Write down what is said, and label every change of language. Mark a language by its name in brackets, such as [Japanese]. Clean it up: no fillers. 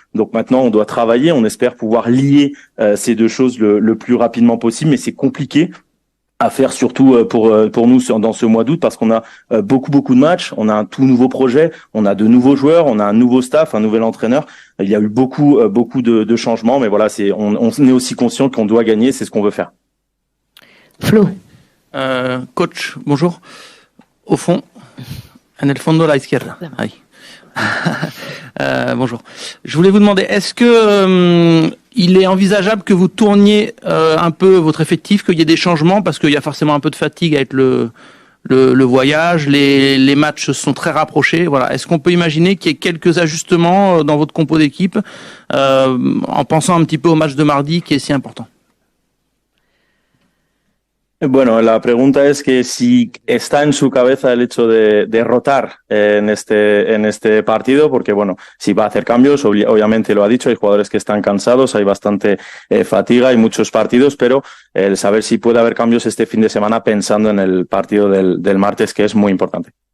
[French] Donc maintenant, on doit travailler. On espère pouvoir lier ces deux choses le plus rapidement possible, mais c'est compliqué à faire, surtout pour nous dans ce mois d'août, parce qu'on a beaucoup de matchs, on a un tout nouveau projet, on a de nouveaux joueurs, on a un nouveau staff, un nouvel entraîneur. Il y a eu beaucoup de changements, mais voilà, on est aussi conscient qu'on doit gagner, c'est ce qu'on veut faire. Flo. Coach, bonjour. Au fond, [Spanish] en el fondo a la izquierda. [French] Ahí. Bonjour. Je voulais vous demander, est-ce que il est envisageable que vous tourniez un peu votre effectif, qu'il y ait des changements, parce qu'il y a forcément un peu de fatigue avec le voyage, les matchs sont très rapprochés. Voilà. Est-ce qu'on peut imaginer qu'il y ait quelques ajustements dans votre compo d'équipe en pensant un petit peu au match de mardi qui est si important? [Spanish] Bueno, la pregunta es que si está en su cabeza el hecho de derrotar en este partido, porque bueno, si va a hacer cambios, obviamente lo ha dicho, hay jugadores que están cansados, hay bastante fatiga, hay muchos partidos, pero el saber si puede haber cambios este fin de semana pensando en el partido del martes, que es muy importante.